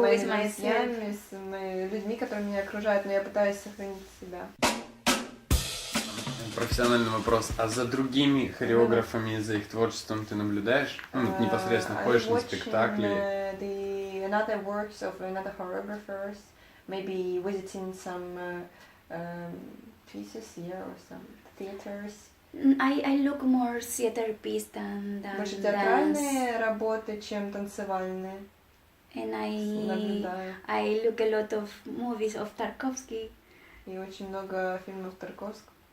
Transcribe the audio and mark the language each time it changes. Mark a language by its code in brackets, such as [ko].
[ru] моими друзьями, с людьми, которые меня окружают, но я пытаюсь сохранить себя. Профессиональный вопрос. А за другими хореографами, за их творчеством ты наблюдаешь? Непосредственно ходишь на спектакли? [en] Another works of another choreographers, maybe visiting some pieces here or some theaters. I look more theater piece than [ru] больше театральные работы, чем танцевальные. [en] And I look a lot of movies of Tarkovsky. [ru] И очень много фильмов Тарковского.